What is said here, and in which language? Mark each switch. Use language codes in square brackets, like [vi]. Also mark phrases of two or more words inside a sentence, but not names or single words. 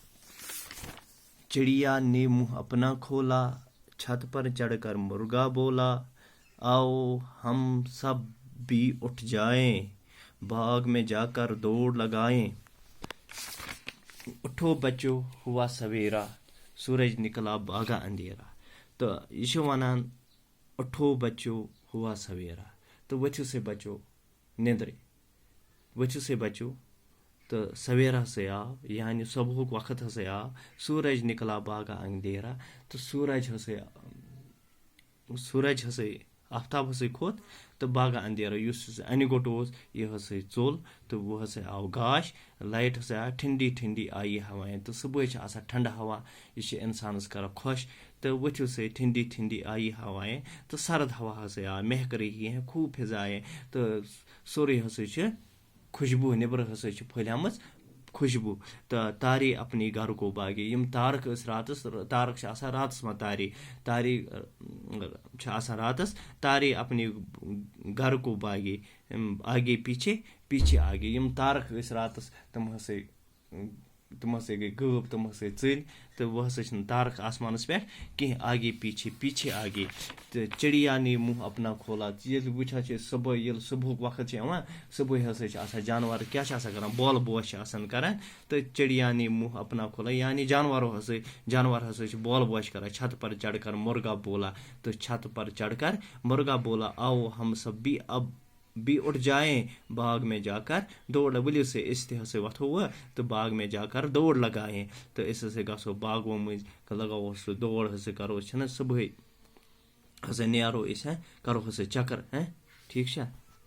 [ur] چڑیا نے منہ اپنا کھولا، چھت پر چڑھ کر مرغا بولا، آؤ ہم سب بھی اٹھ جائیں، باغ میں جا کر دوڑ لگائیں۔ اٹھو بچو ہوا سویرا، سورج نکلا باغا اندھیرا۔ [ks] تو یہ چھُ ونان [ur] اٹھو بچو ہوا سویرا، [ks] تو ؤتھِو سے بچو نیندرِ، ؤتھِو سے بچو۔ تو سویرا سے آو یعنی صبحُک وقت ہسے آو، [ur] سورج نکلا باغا اندھیرا، [ks] تو سورج ہسے آفتاب ہسے کھوت تو [ur] باغا اندھیرا [ks] یُس انہِ گوٚٹ اوس یہ ہسے ژوٚل تو وہ ہسے آو گاش، لائٹ ہسے آو، [ur] ٹھنڈی ٹھنڈی آئی ہوائیں۔ [ks] تو صبح چھِ آسان ٹھنڈٕ ہوا، یہ چھِ اِنسانس کران خۄش۔ تو ؤتھِو سے [ur] ٹھنڈی ٹھنڈی آئی ہوائیں، [ks] تو سرد ہوا ہسے آو، [ur] مہک رہی ہیں خوب فضائیں۔ [ks] تو سورُے ہسے چھِ خوشبوٗ، نیبرٕ ہسے چھِ پھٔہلیمٕژ خوشبوٗ۔ [ur] تو تارے اپنے گھر کو باغے، [ks] یِم تارک ٲسۍ راتس، تارک چھِ آسان راتس منٛز تارے، تارے چھِ آسان راتس، [ur] تارے اپنے گھر کو باغے آگے پیچھے پیچھے آگے۔ [ks] یِم تارک ٲسۍ راتس تِم ہسے گٔے غٲب، تِم ہسے ژٔلۍ، تہٕ وۄنۍ ہسا چھِنہٕ تارک آسمانس پٮ۪ٹھ کینٛہہ، [ur] آگے پیچھے پیچھے آگے۔ تہٕ چڑیا نے منہ اپنا کھولا، [ks] ییٚلہِ وٕچھان چھِ صبح، ییٚلہِ صبحُک وقت چھُ یِوان، صبحٲے ہسا چھِ آسان جانور کیٛاہ چھِ آسان کران، بولہٕ بوش چھِ آسان کران۔ تہٕ [ur] چڑیا نے منہ اپنا کھولا [ks] یعنی جانور ہسا چھِ بولہٕ بوش کران۔ [ur] چھت پر چڑھ کر مرغا بولا، تو چھت پر چڑھ کر مرغا بولا، آؤ ہم سب بھی اب بھی اٹھ جائیں، باغ میں جا کر دوڑ، [ks] ؤلِو سے أسۍ تہِ ہسا وۄتھو وۄنۍ تہٕ [ur] باغ میں جا کر دوڑ لگائیں۔ [ks] تو أسۍ ہسا گژھو باغو مٔنٛزۍ لگاوو سُہ دوڑ ہسا کرو، چھِنہ صبحٲے ہسا نیرو أسۍ، کرو ہسا چکر، ٹھیٖک چھا۔